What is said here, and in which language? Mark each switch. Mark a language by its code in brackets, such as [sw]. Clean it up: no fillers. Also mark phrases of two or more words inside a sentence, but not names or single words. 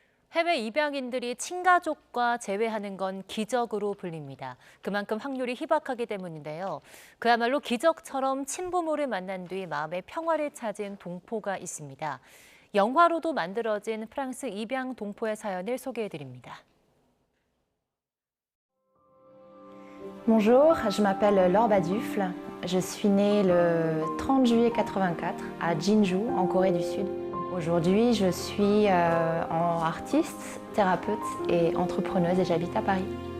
[ko] 해외 입양인들이 친가족과 재회하는 건 기적으로 불립니다. 그만큼 확률이 희박하기 때문인데요. 그야말로 기적처럼 친부모를 만난 뒤 마음의 평화를 찾은 동포가 있습니다. 영화로도 만들어진 프랑스 입양 동포의 사연을 소개해드립니다. [fr] Bonjour, je m'appelle Laure Badufle. Je suis née le 30 juillet 84 à Jinju, en Corée du Sud. Aujourd'hui, je suis artiste, thérapeute et entrepreneuse et j'habite à Paris.